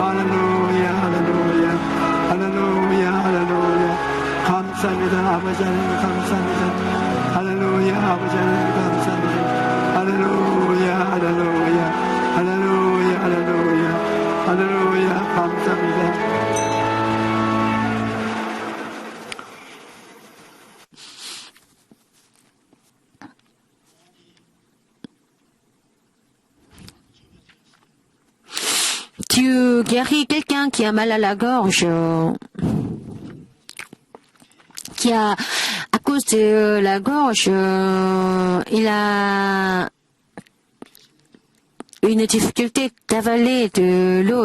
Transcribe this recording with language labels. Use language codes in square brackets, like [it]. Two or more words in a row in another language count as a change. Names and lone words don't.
[ko] 할렐루야 할렐루야 할렐루야 할렐루야. 감사합니다. 아버지 하나님 감사합니다. 할렐루야 아버지 하나님 감사합니다. 할렐루야 할렐루야 할렐루야 할렐루야 할렐루야 감사합니다. [fr] Tu guéris quelqu'un qui a mal à la gorge, qui a, à cause de la gorge, il a une difficulté d'avaler de l'eau.